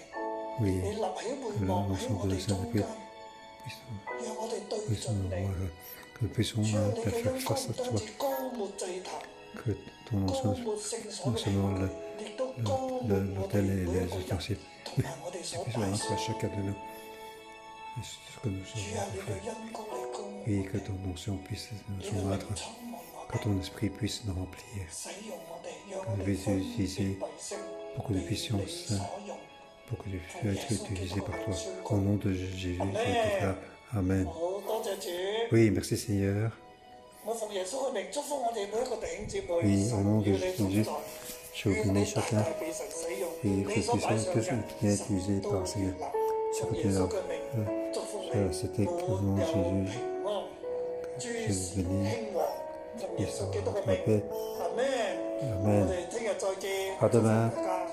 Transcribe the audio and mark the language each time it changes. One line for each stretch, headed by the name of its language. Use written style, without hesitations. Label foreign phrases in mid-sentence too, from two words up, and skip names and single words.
French: Oui,
Cantonese: 你立起
French: que
Cantonese: 會
French: la
Cantonese: 幕喺
French: notion
Cantonese: 我
French: de
Cantonese: 哋
French: la
Cantonese: 中
French: Sainte
Cantonese: 間，
French: Esprit
Cantonese: 讓我哋對
French: puisse
Cantonese: 準
French: nous
Cantonese: 你。
French: voir, que nous puissions
Cantonese: 主啊，你嘅
French: faire
Cantonese: 恩膏
French: face
Cantonese: 唔
French: à
Cantonese: 單
French: toi,
Cantonese: 止膏抹祭壇，
French: que ton
Cantonese: 膏
French: onction,
Cantonese: 抹聖所
French: non
Cantonese: 嘅器
French: seulement
Cantonese: 皿，亦都膏抹我
French: l'autel
Cantonese: 哋
French: et
Cantonese: 每一
French: les
Cantonese: 個人
French: ustensiles,
Cantonese: 同埋我哋所
French: puisse
Cantonese: 帶
French: rendre
Cantonese: 上。
French: à chacun de nous ce que nous
Cantonese: 主啊，你
French: sommes
Cantonese: 嘅
French: fait.
Cantonese: 恩膏嚟膏抹
French: Oui, que ton onction puisse
Cantonese: 你
French: nous
Cantonese: 嘅靈
French: joindre,
Cantonese: 充滿我
French: que
Cantonese: 哋，
French: ton esprit puisse nous remplir,
Cantonese: 使用我哋，讓
French: que
Cantonese: 我
French: nous
Cantonese: 哋
French: puissions
Cantonese: 分別
French: utiliser
Cantonese: 為聖，
French: pour que nous
Cantonese: 被
French: puissions
Cantonese: 你所用。
French: pour que tu puisses être utilisé par toi. Au nom de Jésus, je déclare Amen.
Cantonese: 好多謝主，
French: Oui, merci Seigneur.
Cantonese: 我奉耶穌嘅名祝福我哋每一個弟兄姊妹，
French: Oui, au nom de
Cantonese: 神要你同
French: Jésus,
Cantonese: 在，
French: je
Cantonese: 願
French: bénis
Cantonese: 你大
French: chacun.
Cantonese: 大被神使用，
French: Oui, que
Cantonese: 你所
French: puisse
Cantonese: 擺上
French: que
Cantonese: 嘅
French: ce qui est utilisé
Cantonese: 神都
French: par
Cantonese: 悅
French: Seigneur.
Cantonese: 納。
French: Ce
Cantonese: 奉
French: que
Cantonese: 耶
French: tu
Cantonese: 穌
French: as
Cantonese: 嘅名祝福你，
French: c'était
Cantonese: 滿
French: au nom de
Cantonese: 有
French: Jésus.
Cantonese: 平安，諸
French: Je
Cantonese: 事
French: vous bénis.
Cantonese: 興旺。奉耶穌基督嘅
French: La
Cantonese: 名，
French: paix.
Cantonese: 阿門。我
French: Amen.
Cantonese: 哋聽日再見。
French: À demain.